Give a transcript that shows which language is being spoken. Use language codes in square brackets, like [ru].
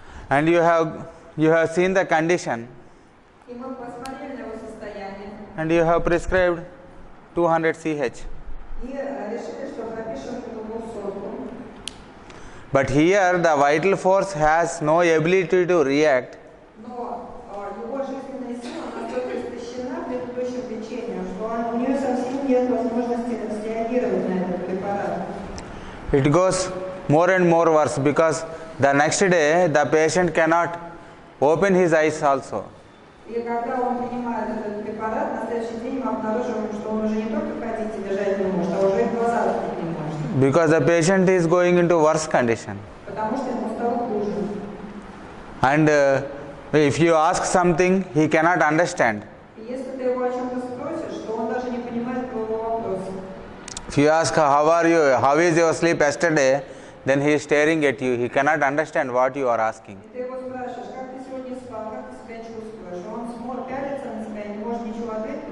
[en] And you have seen the condition, [ru] И мы посмотрели на его состояние [en] and you have prescribed 200 ch. [ru] и решили, что пропишем ему сотку. [en] But here the vital force has no ability to react. [ru] Но его жизненная сила настолько истощена предыдущим лечением, что у нее совсем нет возможности среагировать на этот препарат. [en] It goes more and more worse, because the next day the patient cannot open his eyes also. [ru] И когда он принимает этот препарат, на следующий день мы обнаруживаем, что он уже не только ходить и лежать не может, а уже и глаза открыть не может. [en] Because the patient is going into worse condition. [ru] Потому что ему стало хуже. [en] And if you ask something, he cannot understand. [ru] И если ты его о чем-то спросишь, то он даже не понимает твоего вопроса. [en] If you ask how are you, how is your sleep yesterday, then he is staring at you. He cannot understand what you are asking. [ru] И ты его спрашиваешь, как ты сегодня спал, как ты себя чувствуешь, он пялится на тебя и не может ничего ответить.